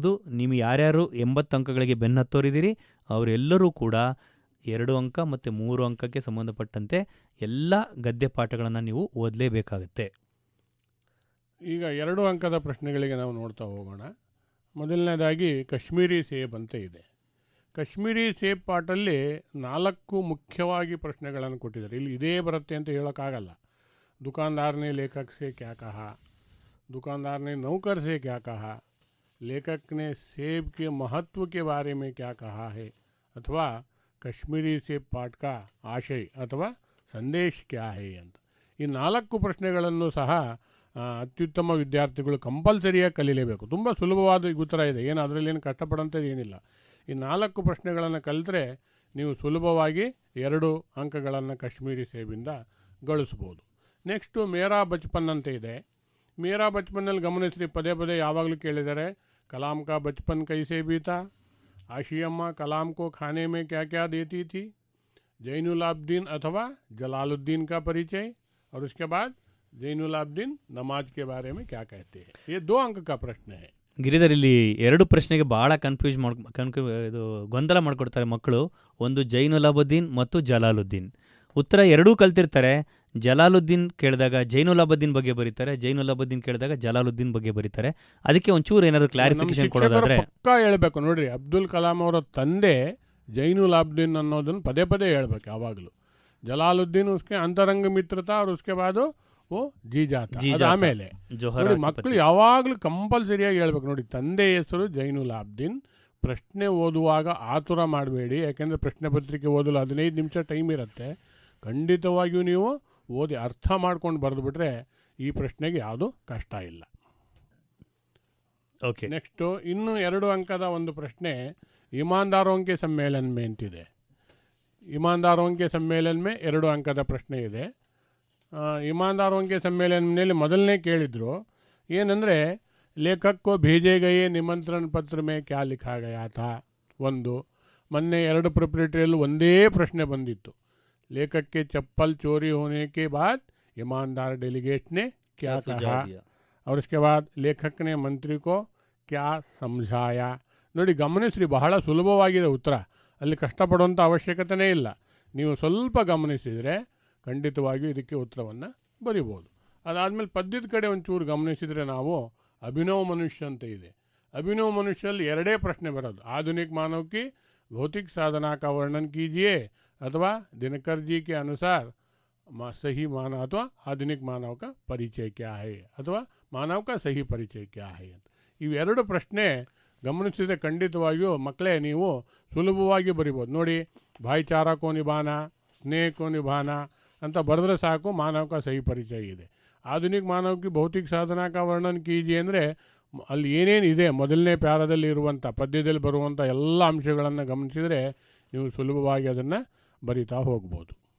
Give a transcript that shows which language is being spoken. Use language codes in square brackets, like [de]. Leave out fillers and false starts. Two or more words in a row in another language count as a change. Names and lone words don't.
[kn] ನೀವು ಯಾರ್ಯಾರು 80 ಅಂಕಗಳಿಗೆ ಬೆನ್ನತ್ತೋರಿದ್ದೀರಿ ಅವರೆಲ್ಲರೂ ಕೂಡ 2 ಅಂಕ ಮತ್ತು 3 ಅಂಕಕ್ಕೆ ಸಂಬಂಧಪಟ್ಟಂತೆ ಎಲ್ಲ ಗದ್ಯ ಪಾಠಗಳನ್ನು ನೀವು ಓದಲೇಬೇಕಾಗುತ್ತೆ. ಈಗ 2 ಅಂಕದ ಪ್ರಶ್ನೆಗಳಿಗೆ ನಾವು ನೋಡ್ತಾ ಹೋಗೋಣ. ಮೊದಲನೇದಾಗಿ ಕಾಶ್ಮೀರಿ ಸೇಬ್ ಅಂತ ಇದೆ. ಕಾಶ್ಮೀರಿ ಸೇಬ್ ಪಾಠಲ್ಲಿ 4 ಮುಖ್ಯವಾಗಿ ಪ್ರಶ್ನೆಗಳನ್ನು ಕೊಟ್ಟಿದ್ದಾರೆ. ಇಲ್ಲಿ ಇದೇ ಬರುತ್ತೆ ಅಂತ ಹೇಳೋಕ್ಕಾಗಲ್ಲ. [hi] दुकानदार ने लेखक से क्या कहा, दुकानदार ने नौकर से क्या कहा, लेखक ने सेब के महत्व के बारे में क्या कहा है, अथवा कश्मीरी सेब पाठ का आशय अथवा संदेश क्या है [kn] ಅಂತ ಈ 4 ಪ್ರಶ್ನೆಗಳನ್ನು ಸಹ ಅತ್ಯುತ್ತಮ ವಿದ್ಯಾರ್ಥಿಗಳು ಕಂಪಲ್ಸರಿಯಾಗಿ ಕಲೀಲೇಬೇಕು. ತುಂಬ ಸುಲಭವಾದ ಉತ್ತರ ಇದೆ, ಏನು ಅದರಲ್ಲೇನು ಕಷ್ಟಪಡೋಂಥದ್ದು ಏನಿಲ್ಲ. ಈ 4 ಪ್ರಶ್ನೆಗಳನ್ನು ಕಲಿತ್ರೆ ನೀವು ಸುಲಭವಾಗಿ 2 ಅಂಕಗಳನ್ನು ಕಾಶ್ಮೀರಿ ಸೇಬಿಂದ ಗಳಿಸ್ಬೋದು. ನೆಕ್ಸ್ಟು ಮೇರಾ ಬಚ್ಪನ್ ಅಂತ ಇದೆ. ಮೇರಾ ಬಚ್ಪನ್ನಲ್ಲಿ ಗಮನಿಸ್ರಿ, ಪದೇ ಪದೇ ಯಾವಾಗಲೂ ಕೇಳಿದ್ದಾರೆ. [hi] कलाम का बचपन कैसे बीता, आशियम्मा कलाम को खाने में क्या क्या देती थी, जैनुलाब्दीन अथवा जलालुद्दीन का परिचय, और उसके बाद जैनुलाब्दीन नमाज के बारे में क्या कहते हैं. ये 2 अंक का प्रश्न है. [kn] ಗಿರಿಧರ್, ಇಲ್ಲಿ 2 ಪ್ರಶ್ನೆಗೆ ಭಾಳ ಇದು ಗೊಂದಲ ಮಾಡಿಕೊಡ್ತಾರೆ ಮಕ್ಕಳು. ಒಂದು ಜೈನುಲಾಬುದ್ದೀನ್ ಮತ್ತು ಜಲಾಲುದ್ದೀನ್. ಉತ್ತರ ಎರಡೂ ಕಲ್ತಿರ್ತಾರೆ. ಜಲಾಲುದ್ದೀನ್ ಕೇಳಿದಾಗ ಜೈನುಲಾಬುದ್ದೀನ್ ಬಗ್ಗೆ ಬರೀತಾರೆ, ಜೈನುಲಾಬುದ್ದೀನ್ ಕೇಳಿದಾಗ ಜಲಾಲುದ್ದೀನ್ ಬಗ್ಗೆ ಬರೀತಾರೆ. ಅದಕ್ಕೆ ಒಂಚೂರು ಏನಾದರೂ ಕ್ಲಾರಿಫಿಕೇಶನ್ ಕೊಡೋದಾದ್ರೆ ಪಕ್ಕಾ ಹೇಳ್ಬೇಕು. ನೋಡ್ರಿ, ಅಬ್ದುಲ್ ಕಲಾಂ ಅವರ ತಂದೆ ಜೈನುಲಾಬ್ದೀನ್ ಅನ್ನೋದನ್ನು ಪದೇ ಪದೇ ಹೇಳ್ಬೇಕು ಯಾವಾಗಲೂ. [hi] जलालुद्दीन उसके अंतरंग मित्रता, और उसके बाद वो जी जाता. [kn] ಆಮೇಲೆ ನೋಡಿ, ಮಕ್ಕಳು ಯಾವಾಗಲೂ ಕಂಪಲ್ಸರಿಯಾಗಿ ಹೇಳ್ಬೇಕು. ನೋಡಿ, ತಂದೆ ಹೆಸರು ಜೈನುಲಾಬ್ದೀನ್. ಪ್ರಶ್ನೆ ಓದುವಾಗ ಆತುರ ಮಾಡಬೇಡಿ, ಯಾಕೆಂದರೆ ಪ್ರಶ್ನೆ ಪತ್ರಿಕೆ ಓದಲು 15 ನಿಮಿಷ ಟೈಮ್ ಇರುತ್ತೆ. ಖಂಡಿತವಾಗಿಯೂ ನೀವು ಓದಿ ಅರ್ಥ ಮಾಡ್ಕೊಂಡು ಬರೆದುಬಿಟ್ರೆ ಈ ಪ್ರಶ್ನೆಗೆ ಯಾವುದು ಕಷ್ಟ ಇಲ್ಲ. ಓಕೆ, ನೆಕ್ಸ್ಟು ಇನ್ನೂ 2 ಅಂಕದ ಒಂದು ಪ್ರಶ್ನೆ ईमानदारों के सम्मेलन में ಅಂತಿದೆ. ईमानदारों के सम्मेलन में 2 ಅಂಕದ ಪ್ರಶ್ನೆ ಇದೆ. ईमानदारों के सम्मेलन ಮೊದಲನೇ ಕೇಳಿದ್ರು ಏನಂದರೆ, [hi] लेखक को भेजे गए निमंत्रण पत्र में क्या लिखा गया था. [kn] ಒಂದು ಮೊನ್ನೆ 2 ಪ್ರಿಪರೇಟರಿಯಲ್ಲೂ ಒಂದೇ ಪ್ರಶ್ನೆ ಬಂದಿತ್ತು. [hi] लेखक के चप्पल चोरी होने के बाद ईमानदार डेलीगेट ने क्या कहा, और उसके बाद लेखक ने मंत्री को क्या समझाया. [kn] ನೋಡಿ, ಗಮನಿಸ್ರಿ, ಬಹಳ ಸುಲಭವಾಗಿದೆ ಉತ್ತರ. ಅಲ್ಲಿ ಕಷ್ಟಪಡುವಂಥ ಅವಶ್ಯಕತೆಯೇ ಇಲ್ಲ. ನೀವು ಸ್ವಲ್ಪ ಗಮನಿಸಿದರೆ ಖಂಡಿತವಾಗಿಯೂ ಇದಕ್ಕೆ ಉತ್ತರವನ್ನು ಬರಿಬೋದು. ಅದಾದಮೇಲೆ ಪದ್ಯದ ಕಡೆ ಒಂಚೂರು ಗಮನಿಸಿದರೆ ನಾವು ಅಭಿನವ ಮನುಷ್ಯ ಅಂತ ಇದೆ. ಅಭಿನವ ಮನುಷ್ಯಲ್ಲಿ 2 ಪ್ರಶ್ನೆ ಬರೋದು. [hi] आधुनिक मानव की भौतिक साधना का वर्णन कीजिए, अथवा दिनकर जी के अनुसार सही मानव अथवा आधुनिक मानव का परिचय क्या है, अथवा मानव का सही परिचय क्या है [kn] ಅಂತ ಇವೆರಡು ಪ್ರಶ್ನೆ ಗಮನಿಸಿದರೆ ಖಂಡಿತವಾಗಿಯೂ ಮಕ್ಕಳೇ ನೀವು ಸುಲಭವಾಗಿ ಬರಿಬೋದು. ನೋಡಿ, [hi] भाईचारा को निभाना, स्नेह को निभाना [kn] ಅಂತ ಬರೆದ್ರೆ ಸಾಕು, [hi] मानव का सही परिचय [kn] ಇದೆ. ಆಧುನಿಕ ಮಾನವಕ್ಕೆ [hi] भौतिक साधना का वर्णन कीजिए [kn] ಅಂದರೆ ಅಲ್ಲಿ ಏನೇನಿದೆ ಮೊದಲನೇ ಪ್ಯಾರದಲ್ಲಿ ಇರುವಂಥ ಪದ್ಯದಲ್ಲಿ ಬರುವಂಥ ಎಲ್ಲ ಅಂಶಗಳನ್ನು ಗಮನಿಸಿದರೆ ನೀವು ಸುಲಭವಾಗಿ ಅದನ್ನು ಬರಿತಾ ಹೋಗ್ಬೋದು.